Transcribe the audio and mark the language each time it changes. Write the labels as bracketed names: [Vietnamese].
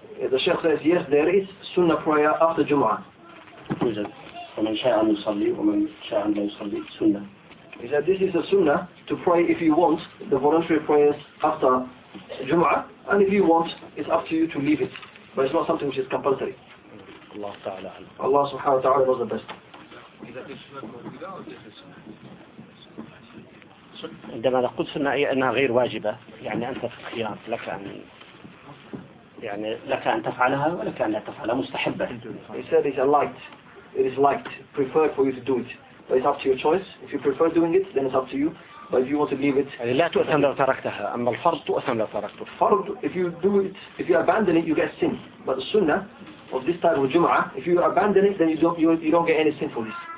[English] The Sheikh says yes, there is sunnah prayer after Jum'a. [Arabic] توجد. ومن شاء أن يصلي ومن شاء أن لا يصلي سنة. [English] He said this is a sunnah to pray if you want the voluntary prayers after Jum'a, and if you want, it's up to you to leave it. But it's not something which is compulsory. [Arabic] الله تعالى. [English] Allah [Arabic] سبحانه وتعالى [English] knows the best. [Arabic] عندما قلت سنة أنها غير واجبة يعني أنت في الخيار لك أن يعني لك أن تفعلها ولك أن لا تفعلها مستحبة. [English] He said it is liked preferred for you to do it, but it's up to your choice. If you prefer doing it, then it's up to you. But if you want to leave it, [Arabic] لا تؤثم لو تركتها. أما الفرض تؤثم لو تركته. [English] فرض if you do it, if you abandon it, you get sin. But the sunnah of this type of جمعة, if you abandon it, then you don't get any sin for this.